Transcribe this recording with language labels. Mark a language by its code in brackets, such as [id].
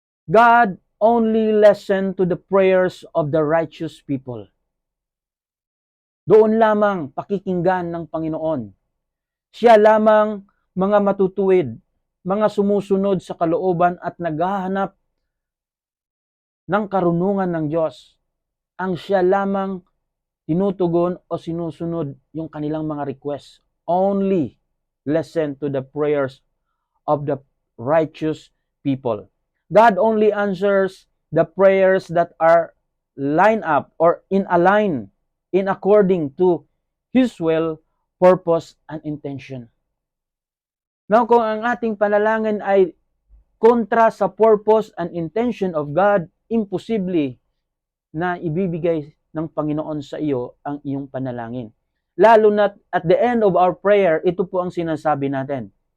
[en] God only listened to the prayers of the righteous people. [tl] Doon lamang pakikinggan ng Panginoon. Siya lamang mga matutuwid, mga sumusunod sa kalooban at naghahanap ng karunungan ng Diyos. Ang siya lamang tinutugon o sinusunod yung kanilang mga requests. [en] Only listen to the prayers of the righteous people. God only answers the prayers that are lined up or in according to His will, purpose, and intention. [tl] Now, kung ang ating panalangin ay kontra sa [en] purpose and intention of God, [tl] imposible na ibibigay ng Panginoon sa iyo ang iyong panalangin. Lalo na [en] at the end of our prayer, [tl] ito po ang sinasabi natin.